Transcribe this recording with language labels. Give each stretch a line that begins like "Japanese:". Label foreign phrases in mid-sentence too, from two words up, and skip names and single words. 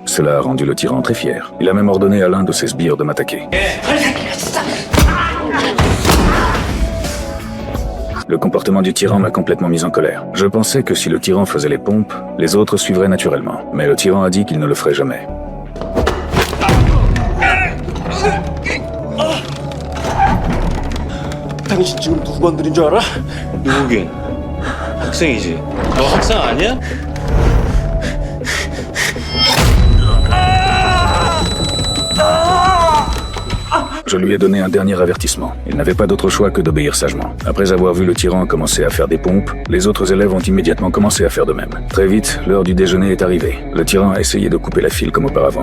French: Cela a rendu le tyran très fier. Il a même ordonné à l'un de ses sbires de m'attaquer. Le comportement du tyran m'a complètement mis en colère. Je pensais que si le tyran faisait les pompes, les autres suivraient naturellement. Mais le tyran a dit qu'il ne le ferait jamais.
Korean: 당신 지금 누구 건드린 줄 알아? 누구긴? 학생이지. 너 학생 아니야?
French: Je lui ai donné un dernier avertissement. Il n'avait pas d'autre choix que d'obéir sagement. Après avoir vu le tyran commencer à faire des pompes, les autres élèves ont immédiatement commencé à faire de même. Très vite, l'heure du déjeuner est arrivée. Le tyran a essayé de couper la file comme auparavant.